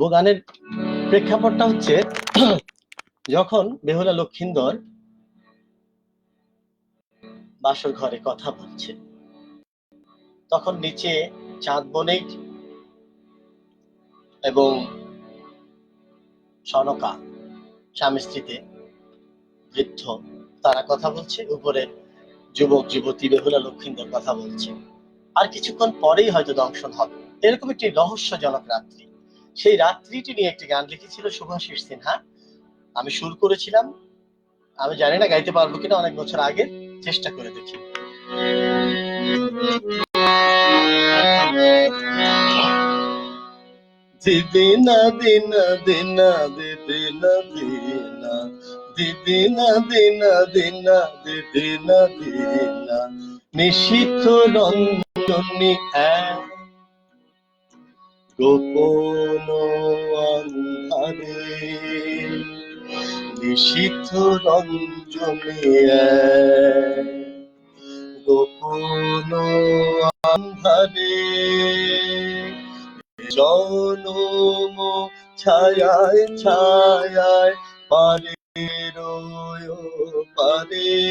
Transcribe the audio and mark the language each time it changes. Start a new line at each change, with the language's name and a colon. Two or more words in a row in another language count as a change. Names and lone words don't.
Bangla: গানের প্রেক্ষাপটটা হচ্ছে যখন বেহুলা লক্ষিন্দর বাসর ঘরে কথা বলছে, তখন নিচে চাঁদ বণিক এবং সনকা স্বামী স্ত্রীতে বৃদ্ধ তারা কথা বলছে, উপরে যুবক যুবতী বেহুলা লক্ষিন্দর কথা বলছে। আর কিছুক্ষণ পরেই হয়তো দংশন হবে, এরকম একটি রহস্যজনক রাত্রি। সেই রাত্রিটি নিয়ে একটি গান লিখেছিল শুভাশিস সিনহা, আমি সুর করেছিলাম। আমি জানি না গাইতে পারবো কিনা, অনেক বছর আগে, চেষ্টা করে দেখি। দিদিনা দিনা দিনা দিদিনা দিনা দিদিনা দিনা দিনা দিদিনা দিনা নিশীথ রঞ্জনী এক গোপন আন্ধারে, নিশীথ রঞ্জনী এক গোপন আন্ধারে, জনম ছায়ায় ছায়ায় পারে পারে,